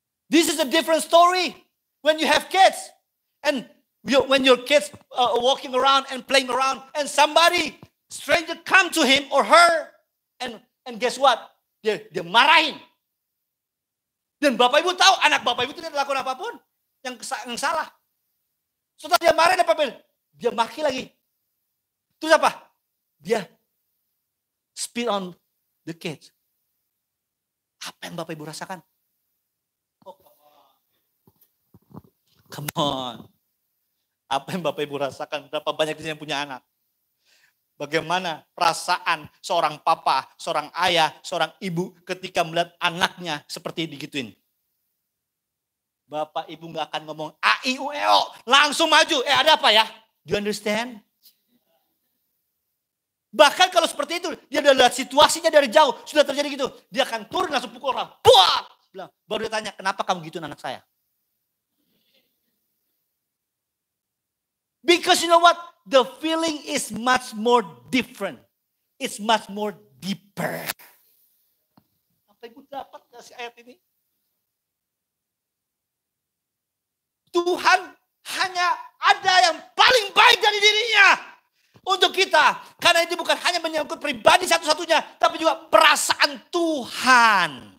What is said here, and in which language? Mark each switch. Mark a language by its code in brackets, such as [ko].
[en] This is a different story when you have kids. And when your kids walking around and playing around and somebody, stranger come to him or her and guess what? [id] Dia marahin. Dan Bapak Ibu tahu anak Bapak Ibu tidak melakukan apapun yang salah. Setelah dia marahin apa? Dia maki lagi. Terus apa? Dia [en] spit on the kids. [id] Apa yang Bapak Ibu rasakan? [en] Come on. [id] Apa yang Bapak Ibu rasakan? Berapa banyak di sini yang punya anak? Bagaimana perasaan seorang papa, seorang ayah, seorang ibu ketika melihat anaknya seperti digituin? Bapak Ibu gak akan ngomong a, i, u, e, o. Langsung maju. Ada apa ya? [en] Do you understand? [id] Bahkan kalau seperti itu, dia udah lihat situasinya dari jauh. Sudah terjadi gitu. Dia akan turun langsung pukul orang. Buah! Baru dia tanya, kenapa kamu gituin anak saya? [en] Because you know what? The feeling is much more different. It's much more deeper. [id] Apa Ibu dapat kasih ayat ini? Tuhan hanya ada yang paling baik dari dirinya untuk kita. Karena itu bukan hanya menyangkut pribadi satu-satunya, tapi juga perasaan Tuhan.